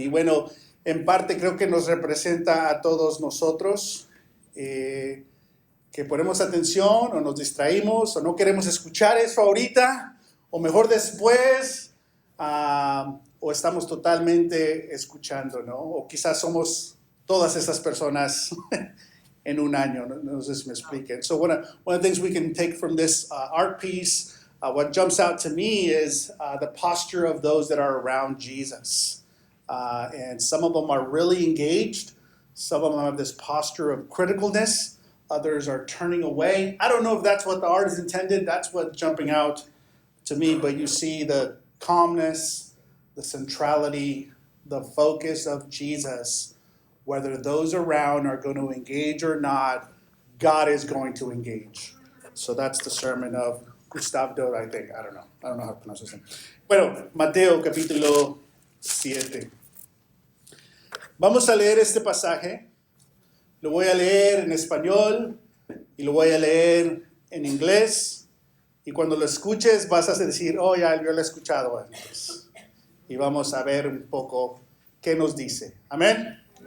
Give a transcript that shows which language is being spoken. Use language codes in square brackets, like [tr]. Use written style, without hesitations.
[es] Y bueno, en parte creo que nos representa a todos nosotros, que ponemos atención o nos distraímos o no queremos escuchar eso ahorita, o mejor después, o estamos totalmente escuchando, ¿no? O quizás somos todas esas personas en un año. No sé si me expliquen. [en] So one of the things we can take from this art piece, what jumps out to me is the posture of those that are around Jesus. And some of them are really engaged. Some of them have this posture of criticalness. Others are turning away. I don't know if that's what the art is intended. That's what's jumping out to me. But you see the calmness, the centrality, the focus of Jesus. Whether those around are going to engage or not, God is going to engage. So that's the sermon of Gustave Doré, I think. I don't know how to pronounce his name. [es] Bueno, Mateo capítulo 7. Vamos a leer este pasaje. Lo voy a leer en español y lo voy a leer en inglés. Y cuando lo escuches vas a decir, oh, ya yo lo he escuchado antes. Y vamos a ver un poco qué nos dice. Amén.